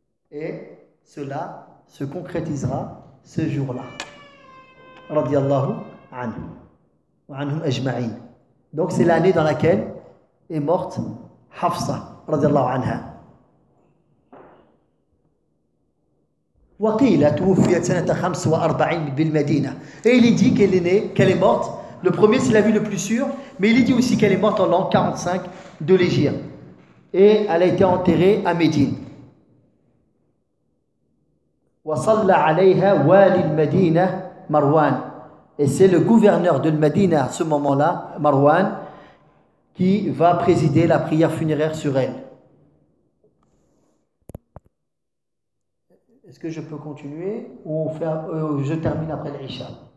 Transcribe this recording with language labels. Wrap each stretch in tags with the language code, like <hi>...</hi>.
<fr>Et cela se concrétisera ce jour-là.</fr> <ar>Radiallahu anhu. Wa anhum ajma'in.</ar> <fr>Donc c'est l'année dans laquelle est morte Hafsa.</fr> <ar>Radiallahu anha. وقيل توفيت سنة 45 بالمدينة.</ar> <fr>Et il dit qu'elle est née, qu'elle est morte. Le premier, c'est la vue le plus sûr, mais il dit aussi qu'elle est morte en l'an 45 de l'Hégire. Et elle a été enterrée à Médine.</fr> <ar>وصلى عليها والي المدينة مروان.</ar> <fr>Et c'est le gouverneur de Médine à ce moment-là, Marwan, qui va présider la prière funéraire sur elle. Est-ce que je peux continuer ou faire, je termine après l'Isha?</fr>